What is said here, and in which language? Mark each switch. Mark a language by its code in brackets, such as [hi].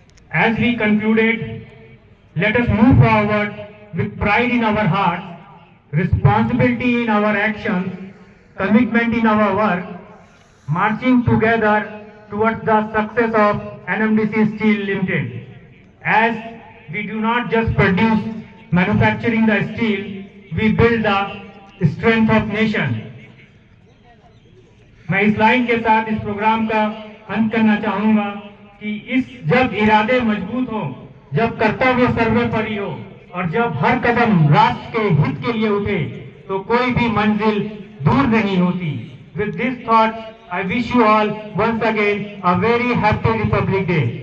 [en] As we concluded, let us move forward with pride in our hearts, responsibility in our actions, commitment in our work, marching together towards the success of NMDC Steel Limited. As we do not just produce manufacturing the steel, we build the strength of nation. [hi] मैं इस line के साथ इस programme का अंत करना चाहूंगा कि जब इरादे मजबूत हो, जब कर्तव्य सर्वोपरि हो और जब हर कदम राष्ट्र के हित के लिए उठे, तो कोई भी मंजिल दूर नहीं होती। [en] With this thought, I wish you all once again a very happy Republic Day.